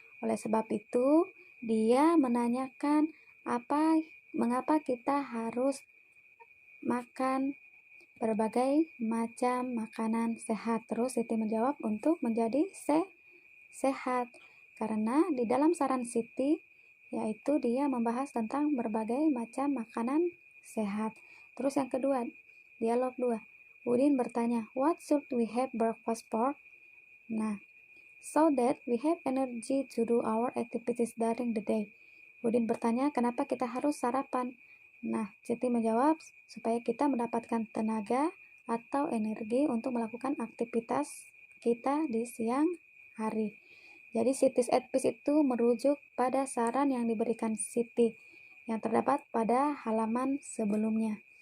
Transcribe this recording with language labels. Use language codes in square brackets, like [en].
[id] Oleh sebab itu, dia menanyakan mengapa kita harus makan berbagai macam makanan sehat. Terus Siti menjawab untuk menjadi sehat. Karena di dalam saran Siti, yaitu dia membahas tentang berbagai macam makanan sehat. Terus yang kedua, dialog 2. Udin bertanya, [en] what should we have breakfast for? Nah, so that we have energy to do our activities during the day. [id] Udin bertanya, kenapa kita harus sarapan? Nah, Siti menjawab, supaya kita mendapatkan tenaga atau energi untuk melakukan aktivitas kita di siang hari. Jadi Siti's Advice itu merujuk pada saran yang diberikan Siti yang terdapat pada halaman sebelumnya.